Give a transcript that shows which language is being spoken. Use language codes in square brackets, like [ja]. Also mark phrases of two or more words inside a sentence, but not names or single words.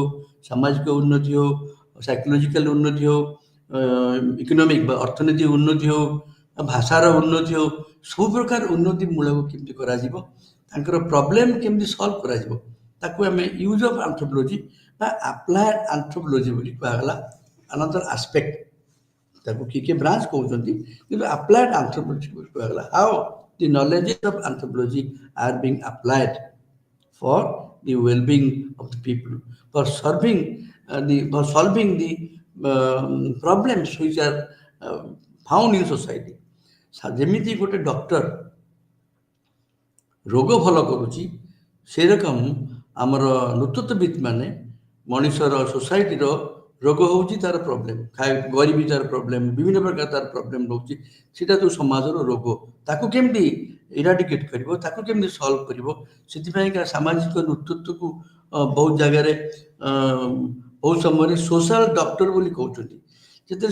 [or] ସାମାଜିକ ଉନ୍ନତି ହେଉ ସାଇକୋଲୋଜିକାଲ ଉନ୍ନତି ହେଉ ଇକୋନୋମିକ ବା ଅର୍ଥନୀତି ଉନ୍ନତି ହେଉ ଭାଷାର ଉନ୍ନତି ହେଉ ସବୁ ପ୍ରକାର ଉନ୍ନତି ମୂଳକ କେମିତି କରାଯିବ ତାଙ୍କର ପ୍ରୋବ୍ଲେମ କେମିତି ସଲ୍ଭ କରାଯିବ ତାକୁ ଆମେ [en] use of anthropology ବା applied anthropology [or] ବୋଲି କୁହାଗଲା [en] another aspect [or] ତାକୁ କିଏ ବ୍ରାଞ୍ଚ କହୁଛନ୍ତି କିନ୍ତୁ [en] applied anthropology [or] ବୋଲି କୁହାଗଲା [en] how the knowledges of anthropology are being applied for the well-being of the people, for solving the problems which are found in society. [or] ଯେମିତି ଗୋଟେ ଡକ୍ଟର ରୋଗ ଭଲ କରୁଛି ସେରକମ ଆମର ନୃତତ୍ୱବିତ୍ ମାନେ ମଣିଷର ସୋସାଇଟିର ରୋଗ ହେଉଛି ତାର ପ୍ରୋବ୍ଲେମ ଗରିବୀ ତାର ପ୍ରୋବ୍ଲେମ ବିଭିନ୍ନ ପ୍ରକାର ତାର ପ୍ରୋବ୍ଲେମ ରହୁଛି ସେଇଟା ଯେଉଁ ସମାଜର ରୋଗ ତାକୁ କେମିତି ଇରାଡିକେଟ୍ କରିବ ତାକୁ କେମିତି ସଲ୍ଭ କରିବ ସେଥିପାଇଁକା ସାମାଜିକ ନେତୃତ୍ୱକୁ ବହୁତ ଜାଗାରେ ବହୁତ ସମୟରେ [en] social doctor [or] ବୋଲି କହୁଛନ୍ତି ଯେତେବେଳେ